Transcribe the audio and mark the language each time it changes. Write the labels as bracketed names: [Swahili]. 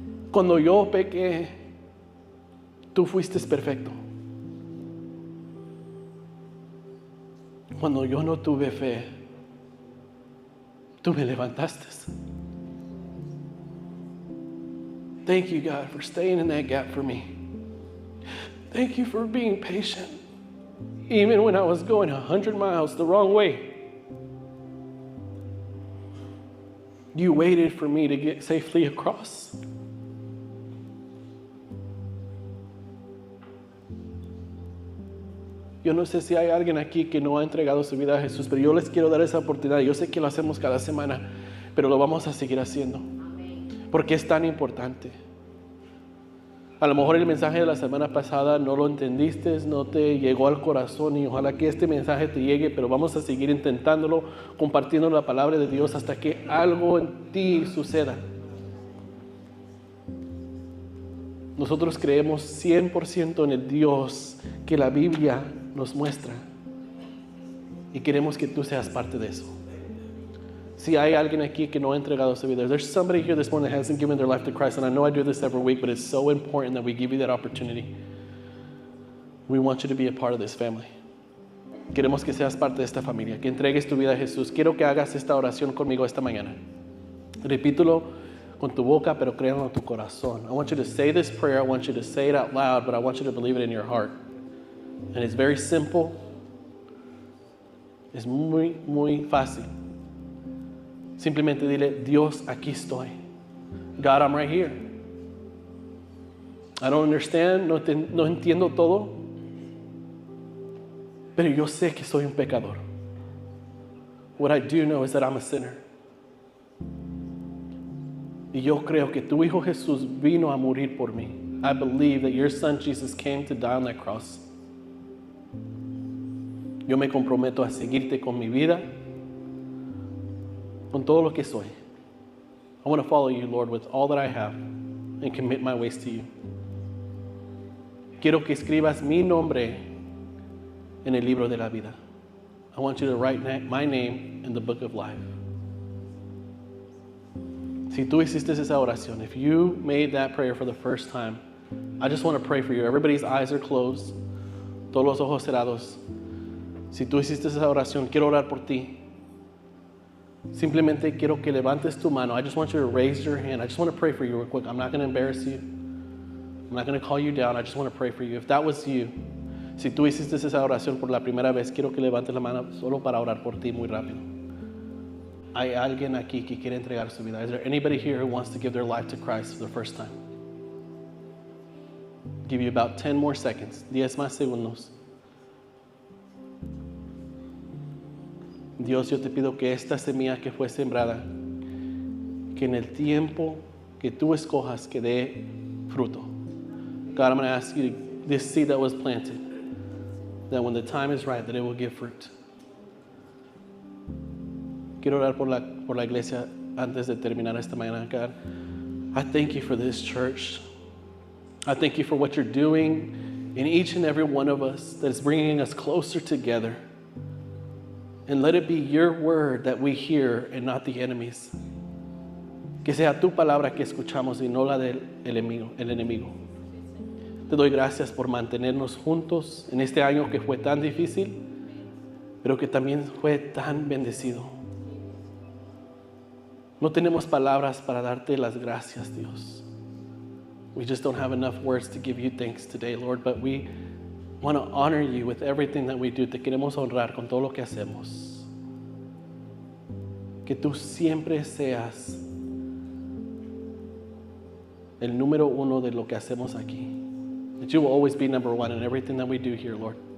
[Spanish] Cuando yo pequé, tú fuiste perfecto. Cuando yo no tuve fe, tú me levantaste. [English] Thank you, God, for staying in that gap for me. Thank you for being patient, even when I was going 100 miles the wrong way. You waited for me to get safely across. [Spanish] Yo no sé si hay alguien aquí que no ha entregado su vida a Jesús, pero yo les quiero dar esa oportunidad. Yo sé que lo hacemos cada semana, pero lo vamos a seguir haciendo, porque es tan importante. A lo mejor el mensaje de la semana pasada no lo entendiste, no te llegó al corazón, y ojalá que este mensaje te llegue, pero vamos a seguir intentándolo, compartiendo la palabra de Dios hasta que algo en ti suceda. Nosotros creemos 100% en el Dios que la Biblia nos muestra, y queremos que tú seas parte de eso. Si hay alguien aquí que no ha entregado su vida, [English] there's somebody here this morning that hasn't given their life to Christ, and I know I do this every week, but it's so important that we give you that opportunity. We want you to be a part of this family. [Spanish] Queremos que seas parte de esta familia, que entregues tu vida a Jesús. Quiero que hagas esta oración conmigo esta mañana. Repítelo con tu boca, pero créelo en tu corazón. [English] I want you to say this prayer. I want you to say it out loud, but I want you to believe it in your heart. And it's very simple. [Spanish] Es muy, muy fácil. Simplemente dile, Dios, aquí estoy. [English] God, I'm right here. I don't understand, [Spanish] no entiendo todo, pero yo sé que soy un pecador. [English] What I do know is that I'm a sinner. [Spanish] Y yo creo que tu Hijo Jesús vino a morir por mí. [English] I believe that your Son Jesus came to die on that cross. [Spanish] Yo me comprometo a seguirte con mi vida, con todo lo que soy. [English] I want to follow you, Lord, with all that I have and commit my ways to you. [Spanish] Quiero que escribas mi nombre en el libro de la vida. [English] I want you to write my name in the book of life. [Spanish] Si tú hiciste esa oración, [English] if you made that prayer for the first time, I just want to pray for you. Everybody's eyes are closed. [Spanish] Todos los ojos cerrados. Si tú hiciste esa oración, quiero orar por ti. Simplemente quiero que levantes tu mano. [English] I just want you to raise your hand. I just want to pray for you real quick. I'm not going to embarrass you. I'm not going to call you down. I just want to pray for you. If that was you, [Spanish] si tú hiciste esa oración por la primera vez, quiero que levantes la mano solo para orar por ti muy rápido. ¿Hay alguien aquí que quiere entregar su vida? [English] Is there anybody here who wants to give their life to Christ for the first time? Give you about 10 more seconds. [Spanish] 10 más segundos. Dios, yo te pido que esta semilla que fue sembrada, que en el tiempo que tú escojas que dé fruto. [English] God, I'm going to ask you, this seed that was planted, that when the time is right, that it will give fruit. [Spanish] Quiero orar por la iglesia antes de terminar esta mañana, God. [English] I thank you for this church. I thank you for what you're doing in each and every one of us that is bringing us closer together. And let it be your word that we hear and not the enemy's. [Spanish] Que sea tu palabra que escuchamos y no la del enemigo. Te doy gracias por mantenernos juntos en este año que fue tan difícil, pero que también fue tan bendecido. No tenemos palabras para darte las gracias, Dios. [English] We just don't have enough words to give you thanks today, Lord, but we want to honor you with everything that we do. [Spanish] Te queremos honrar con todo lo que hacemos. Que tú siempre seas el número uno de lo que hacemos aquí. [English] That you will always be number one in everything that we do here, Lord.